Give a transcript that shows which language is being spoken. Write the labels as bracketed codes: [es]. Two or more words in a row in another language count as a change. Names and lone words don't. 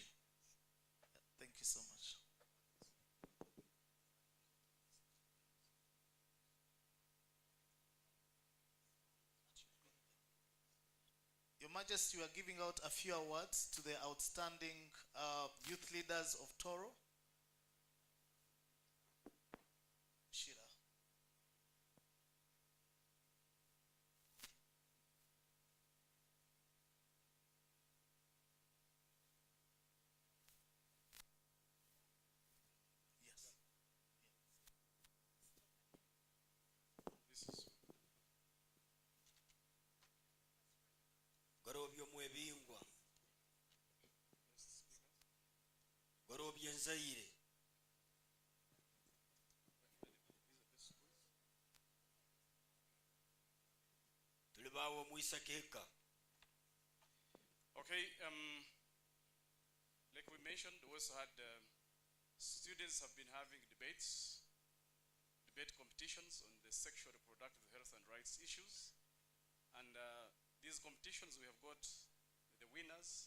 [en] Thank you so much. Your Majesty, we are giving out a few awards to the outstanding youth leaders of Tooro. Sheila. Yes. [ttj] Gorobyo mwebingwa. Gorobyo nzaire. Tulibawo mwisa keka. [en] Okay, like we mentioned, we also had students have been having debate competitions on the sexual reproductive health and rights issues. And these competitions, we have got the winners.